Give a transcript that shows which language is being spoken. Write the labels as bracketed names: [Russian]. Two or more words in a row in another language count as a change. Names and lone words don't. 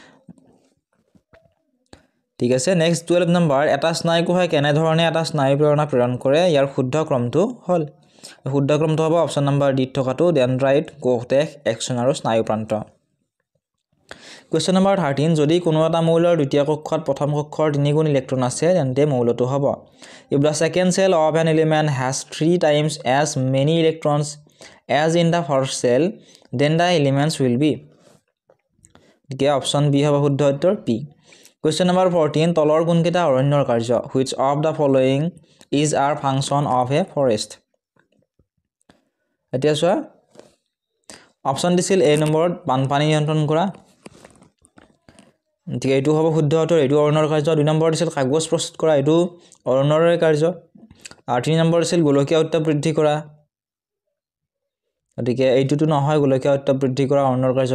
[Assamese] ঠিক আছে নেক্সট 12 নম্বৰ এটা স্নায়ুকোষে কেনে ধৰণে এটা স্নায়ু প্ৰেৰণা প্ৰেৰণ কৰে ইয়াৰ শুদ্ধ ক্ৰমটো হ'ল শুদ্ধ ক্ৰমটো হ'ব অপচন নম্বৰ ডি থকাটো ডেনড্ৰাইট কোষদেশ এক্সন আৰু স্নায়ু প্ৰান্ত [English] question number [Assamese] 13 যদি কোনো এটা মৌলৰ দ্বিতীয় কক্ষত প্ৰথম কক্ষৰ 3 গুণ ইলেক্ট্ৰন আছে তেন্তে মৌলটো হ'ব [English] if the second cell of an element has 3 times as many electrons as in the first cell then the elements will be [Assamese] গতিকে অপচন বি হ'ব শুদ্ধ উত্তৰ পি [English] question number [Assamese] 14 তলৰ কোনকেইটা অৰণ্যৰ কাৰ্য [English] which of the following is a function of a forest [Assamese] এতিয়া চোৱা অপচন দিছিল এ নম্বৰত বানপানী নিয়ন্ত্ৰণ কৰা ঠিক এইটো হ'ব শুদ্ধ উত্তৰ এইটো অৰণ্যৰ কাৰ্য দুই নম্বৰ দিছিল কাগজ প্ৰস্তুত কৰা এইটো অৰণ্যৰ কাৰ্য আৰু তিনি নম্বৰ দিছিল গোলকীয় উত্তাপ বৃদ্ধি কৰা গতিকে এইটোটো নহয় গোলকীয় উত্তাপ বৃদ্ধি কৰা অৰণ্যৰ কাৰ্য